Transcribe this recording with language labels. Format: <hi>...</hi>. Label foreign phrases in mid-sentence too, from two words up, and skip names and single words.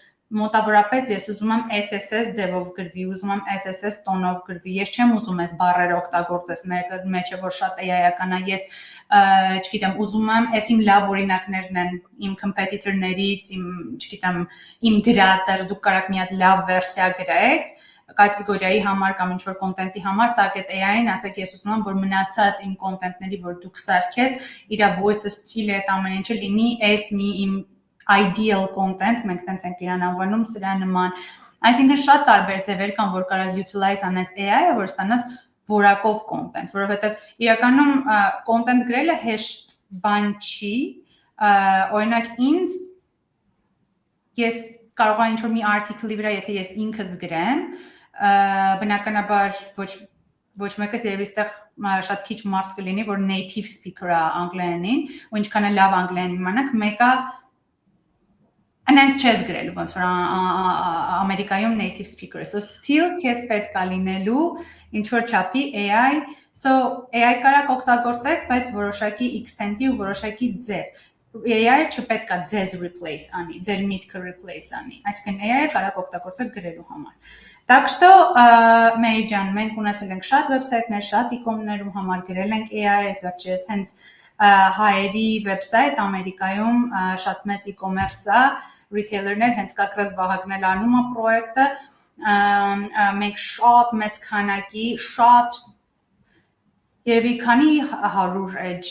<hy>մոտավորապես ես ուզում եմ SSS ձևով գրվի, ուզում եմ SSS տոնով գրվի, ես չեմ ուզում այս բառերը օգտագործես մեր մեջը, որ շատ AI-ական է, ես չգիտեմ, ուզում եմ, այս իմ լավ օրինակներն են իմ competitor-ներից, չգիտեմ, իմ գրած, դեռ դուք կարաք մի հատ լավ վերսիա գրեք, կատեգորիայի համար կամ ինչ-որ կոնտենտի համար, տակ այդ AI-ին ասեք, ես ուզում եմ, որ մնացած իմ կոնտենտների, որ դուք սարքես, իր</hy> <en>voice style-</en> <hy>ը այդ ամեն ինչը լինի այս մի իմ</hy> <en>ideal content,</en> <hy>մենք տենց ենք իրան անվանում, սրա նման, այսինքն շատ տարբեր ձևեր կան, որ կարաս utilize անես AI-ը, որ ստանաս որակով content, որովհետև իրականում content գրելը հեշտ բան չի, օրինակ ինձ ես կարող եմ ինչ-որ մի article-ի վրա, եթե ես ինքս գրեմ, բնականաբար ոչ մեկս երևի ստեղ շատ քիչ մարդ կլինի, որ</hy> <en>native speaker-</en> <hy>ը անգլերենին, ու ինչքան է լավ անգլերեն իմանաք, մեկը անենց չես գրել, ոնց որ Ամերիկայում</hy> <en>native speaker-</en> <hy>ը,</hy> <en>so still</en> <hy>քեզ պետք է լինելու ինչ-որ չափի AI, so AI կարաք օգտագործեք, բայց որոշակի extent-ի ու որոշակի ձև, AI-ը չպետք է ձեզ replace անի, ձեր միտքը replace անի, այսինքն AI-ը կարաք օգտագործեք գրելու համար։</hy> <ru>Так что,</ru> <hy>Մերի ջան, մենք ունեցել ենք շատ վեբսայթներ, շատ e-com-ներում համար գրել ենք AI, այս վերջերս հենց հայերի վեբսայթ Ամերիկայում շատ մեծ e-commerce-ը, retailer-ներ, հենց կակրած Վահագն էլ անում է պրոյեկտը, մենք շատ մեծ քանակի, շատ երևի քանի 100 edge</hy>